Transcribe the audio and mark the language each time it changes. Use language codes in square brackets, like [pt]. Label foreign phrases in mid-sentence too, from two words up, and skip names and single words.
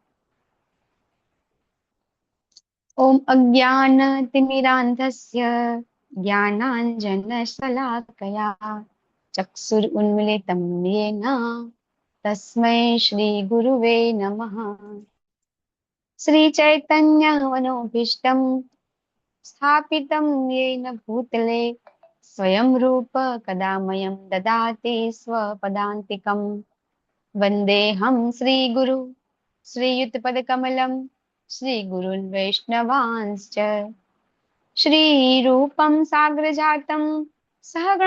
[sa] ઓમ અજ્ઞાનતિમિરાન્ધસ્ય જ્ઞાનાંજનશલાકયા ચક્ષુરુન્મિલિतं येन તસ્मै શ્રી ગુરુવે નમઃ. શ્રી ચૈતન્યમનોભીષ્ટં સ્થાપિतं येन भूतले स्वयं रूप कदा मह्यं ददाति स्वपदान्तिकम्. वन्देऽहं श्रीगुरु श्रीयुतपदकमलं श्रीगुरुन् वैष्णवांश्च श्रीरूपं साग्रजातं सहगण